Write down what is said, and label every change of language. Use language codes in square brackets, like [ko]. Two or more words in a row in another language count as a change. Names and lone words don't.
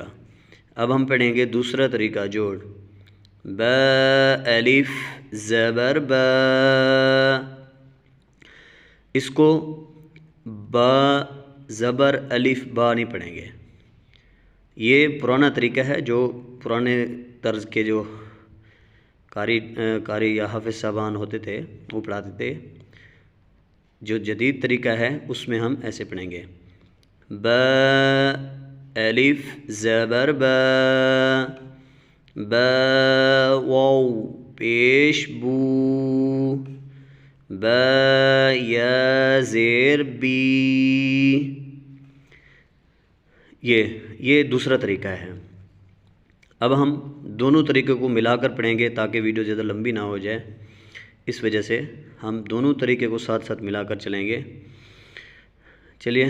[ur] اب ہم پڑھیں گے دوسرا طریقہ جوڑ۔ با، الف زبر با، اس کو با زبر الف با نہیں پڑھیں گے۔ یہ پرانا طریقہ ہے جو پرانے طرز کے جو قاری یا حافظ صاحبان ہوتے تھے وہ پڑھاتے تھے۔ جو جدید طریقہ ہے اس میں ہم ایسے پڑھیں گے۔ با، الف زبر با، با، واو پیش بو، با، یا زیر بی۔ یہ دوسرا طریقہ ہے۔ اب ہم دونوں طریقے کو ملا کر پڑھیں گے تاکہ ویڈیو زیادہ لمبی نہ ہو جائے، اس وجہ سے ہم دونوں طریقے کو ساتھ ساتھ ملا کر چلیں گے۔